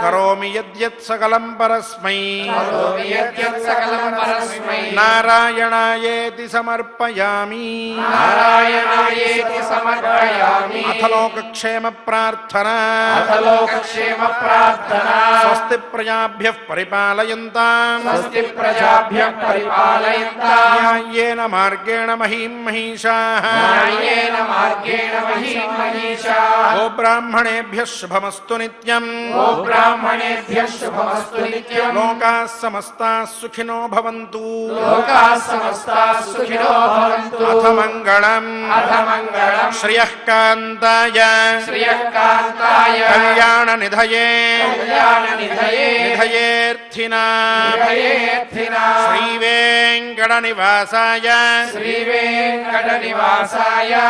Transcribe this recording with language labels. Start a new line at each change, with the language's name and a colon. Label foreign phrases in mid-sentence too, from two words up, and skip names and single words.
Sanskrit: కరోమి యద్యత్ సకలం పరస్మై కరోమి యద్యత్ సకలం పరస్మై నారాయణాయేతి సమర్పయామి. నారాయణాయేతి సమర్పయామి. అథ లోకక్షేమ ప్రార్థన. అథ లోకక్షేమ ప్రార్థనా. స్వస్తి ప్రజాభ్యః పరిపాలయంతాం స్వస్తి ప్రజాభ్యః పరిపాలయంతాం న్యాయేన మార్గేణ మహీం మహిషాః. న్యాయేన మార్గేణ మహీం మహిషాః. గోబ్రాహ్మణేభ్యः శుభమస్తు నిత్యం. గోబ్రాహ్మణేభ్యः శుభమస్తు నిత్యం. లోకాः సమస్తాः సుఖినో భవంతు. లోకాः సమస్తాः సుఖినో భవంతు. అథ మంగళం. అథ మంగళం. శ్రియః కాంతాయ శ్రియః కాంతాయ కళ్యాణ నిధయే కళ్యాణ నిధయే నిధయేర్థినాం నిధయేర్థినాం శ్రీ వెంకట నివాసాయ శ్రీ వెంకట నివాసాయ